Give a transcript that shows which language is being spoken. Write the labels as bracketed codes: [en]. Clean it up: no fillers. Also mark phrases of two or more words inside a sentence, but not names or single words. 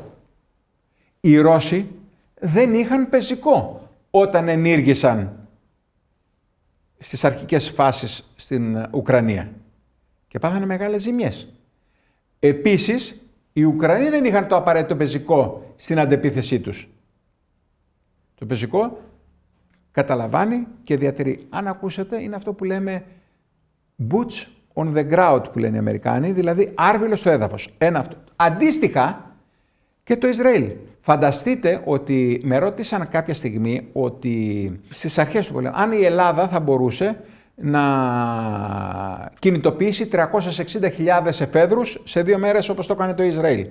[el] Οι Ρώσοι δεν είχαν πεζικό όταν ενήργησαν στις αρχικές φάσεις στην Ουκρανία και πάθανε μεγάλες ζημιές. Επίσης, οι Ουκρανοί δεν είχαν το απαραίτητο πεζικό στην αντεπίθεσή τους. Το πεζικό καταλαμβάνει και διατηρεί. Αν ακούσετε, είναι αυτό που λέμε [en] boots on the ground [el] που λένε οι Αμερικάνοι, δηλαδή άρβιλο στο έδαφος. Ένα αυτό. Αντίστοιχα και το Ισραήλ. Φανταστείτε ότι με ρώτησαν κάποια στιγμή ότι στις αρχές του πολέμου, αν η Ελλάδα θα μπορούσε να κινητοποιήσει 360.000 εφέδρους σε 2 μέρες όπως το έκανε το Ισραήλ.